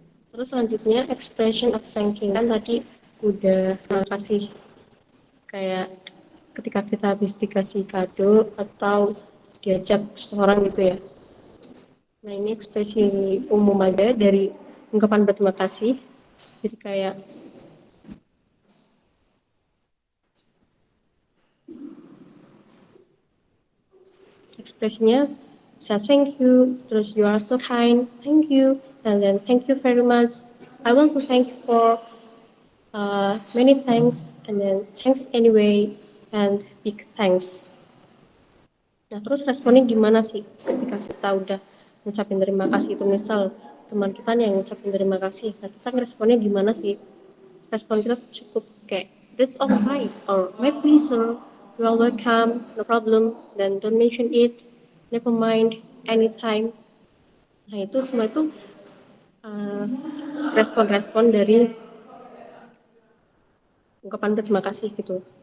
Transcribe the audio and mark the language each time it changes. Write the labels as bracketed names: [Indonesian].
[Indonesian] Terus selanjutnya expression of thanking, kan tadi udah kasih kayak ketika kita habis dikasih kado atau diajak seseorang gitu ya. Nah, ini ekspresi umum aja dari ungkapan berterima kasih. Jadi kayak ekspresinya bisa [English] thank you, terus you are so kind, thank you, and then thank you very much. I want to thank you for many thanks, and then thanks anyway, and big thanks. [Indonesian] Nah, terus responnya gimana sih ketika kita udah ngucapin terima kasih itu, misal teman kita nih yang ngucapin terima kasih, nah kita ngeresponnya gimana sih? Respon kita cukup kayak [English] that's all right, or my pleasure, you are welcome, no problem, then don't mention it, never mind, anytime. [Indonesian] Nah, itu semua itu uh, respon-respon dari ungkapan terima kasih gitu.